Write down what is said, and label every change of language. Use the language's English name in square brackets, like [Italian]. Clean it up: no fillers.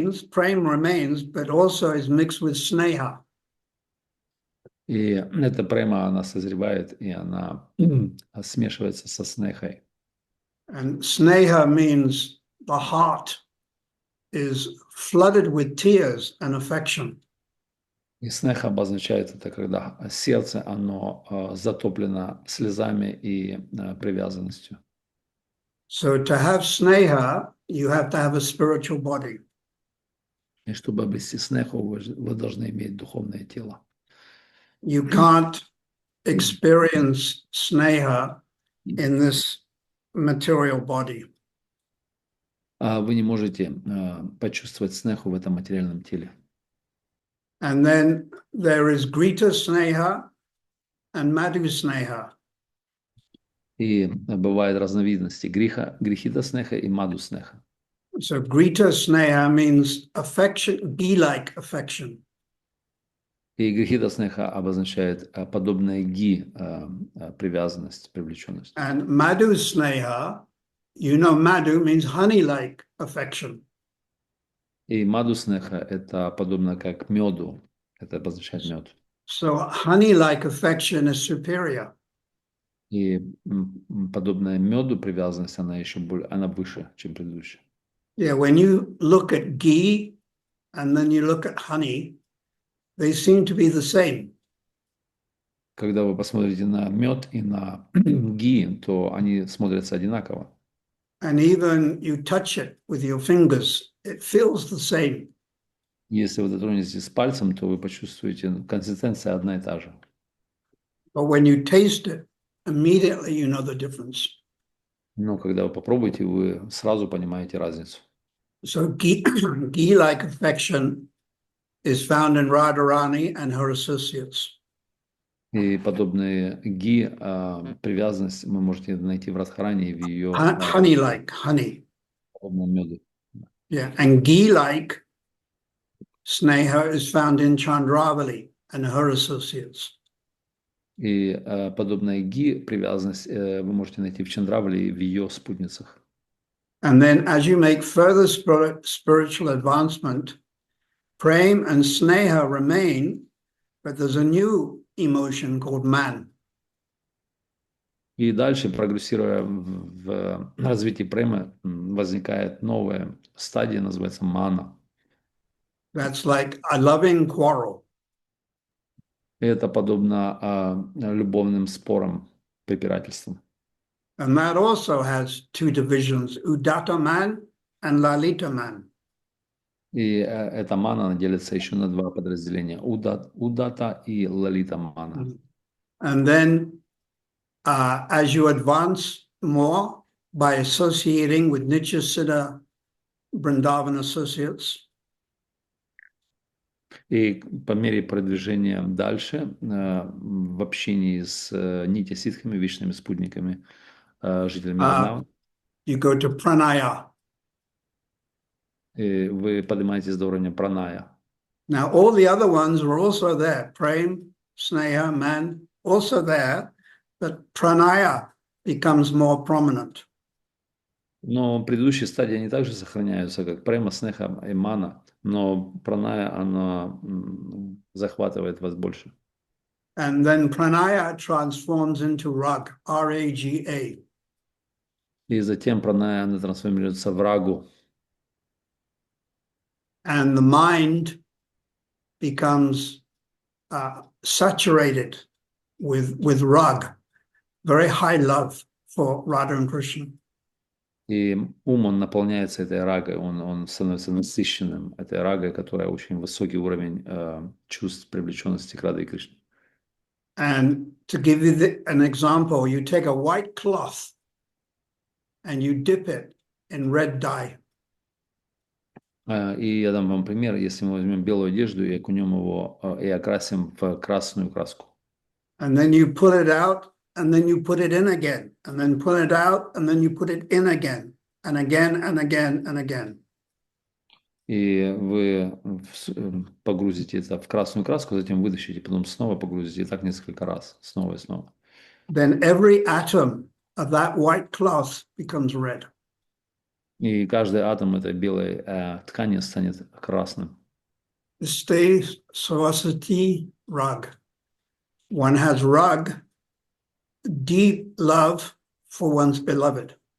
[English] Prem remains, but also is mixed with sneha. [Russian] И эта према, она созревает, и она смешивается со снехой. [English] And sneha means the heart is flooded with tears and affection. [Russian] И снеха обозначает это, когда сердце, оно затоплено слезами и привязанностью. [English] So to have sneha, you have to have a spiritual body. [Russian] И чтобы обрести снеху, вы должны иметь духовное тело. [English] You can't experience sneha in this material body. [Russian] Вы не можете почувствовать снеху в этом материальном теле. [English] And then there is grita sneha and madhu sneha. [Russian] И бывают разновидности грихита снеха и маду снеха. [English] So grita sneha means affection, ghee-like affection. [Russian] И грихита снеха обозначает подобное привязанность, привлеченность. [English] And madhu sneha, madhu means honey-like affection. [Russian] И маду снеха это подобно как меду, это обозначает мед. [English] So honey-like affection is superior. [Russian] И подобная меду привязанность, она еще она выше, чем предыдущая. [English] Yeah, when you look at ghee and then you look at honey, they seem to be the same. [Russian] Когда вы посмотрите на мед и на ги, то они смотрятся одинаково. [English] And even you touch it with your fingers, it feels the same. [Russian] Если вы дотронетесь пальцем, то вы почувствуете, консистенция одна и та же. [English] But when you taste it, immediately you know the difference. [Russian] Но когда вы попробуете, вы сразу понимаете разницу. [English] So ghee-like affection is found in Radharani and her associates. [Russian] И подобные привязанность вы можете найти в Радхарани и в ее [English] Honey-like, honey. [Russian] подобном меду. [English] Yeah, and ghee-like sneha is found in Chandravali and her associates. [Russian] И подобная ги, привязанность, вы можете найти в Чандравали и в ее спутницах. [English] And then as you make further spiritual advancement, prem and sneha remain, but there's a new emotion called man. [Russian] И дальше, прогрессируя в развитии премы, возникает новая стадия, называется мана. [English] That's like a loving quarrel. [Russian] И это подобно любовным спорам, препирательствам. [English] And that also has two divisions, Udatta man and Lalita man. [Russian] И эта мана она делится еще на два подразделения: удата и лалита мана. [English] And then as you advance more by associating with Nitya Siddha Vrindavan associates, [Russian] И по мере продвижения дальше в общении с нитя-ситхами, вечными спутниками, жителями Вриндавана, [English] you go to pranaya. [Russian] и вы поднимаетесь до уровня праная. [English] Now, all the other ones were also there. Prem, sneha, man, also there, but pranaya becomes more prominent. [Russian] Но предыдущие стадии, они также сохраняются, как према, снеха и мана, но праная, она захватывает вас больше. [English] And then pranaya transforms into rag, R-A-G-A. [Russian] И затем праная, она трансформируется в рагу. [English] And the mind becomes saturated with rag, very high love for Radha and Krishna. [Russian] И ум, он наполняется этой рагой, он становится насыщенным этой рагой, которая очень высокий уровень чувств привлеченности к Радhe и Кришне. [English] And to give you an example, you take a white cloth and you dip it in red dye. [Russian] И я дам вам пример. Если мы возьмем белую одежду и окунем его и окрасим в красную краску. [English] And then you pull it out, and then you put it in again, and then pull it out, and then you put it in again, and again, and again, and again. [Russian] И вы погрузите это в красную краску, затем вытащите, потом снова погрузите, и так несколько раз, снова и снова. [English] Then every atom of that white cloth becomes red. [Russian] И каждый атом этой белой ткани станет красным. [English] Stay Saraswati rag. One has rag, deep love for one's beloved.